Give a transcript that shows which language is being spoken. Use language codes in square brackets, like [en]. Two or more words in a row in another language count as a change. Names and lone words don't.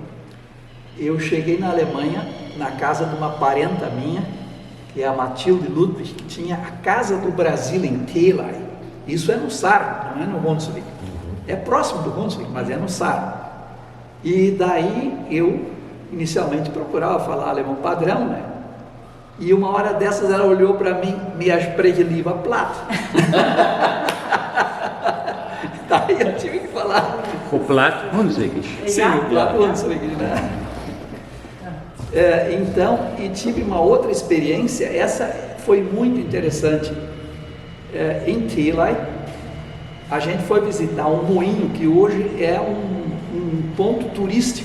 [pt] Eu cheguei na Alemanha, na casa de uma parenta minha, que é a Mathilde Ludwig, que tinha a Casa do Brasil em Thelay. Isso é no Saar, não é no Hunsrück. É próximo do Hunsrück, mas é no Saar. E daí eu inicialmente procurava falar alemão padrão, né? E uma hora dessas ela olhou para mim, [de] me spreche lieber platt. [pt] Daí eu tive que falar. O platt Hunsrückisch. Sim, o platt Hunsrückisch, né? Então, e tive uma outra experiência, essa foi muito interessante. Em Thelay, a gente foi visitar um moinho que hoje é um ponto turístico.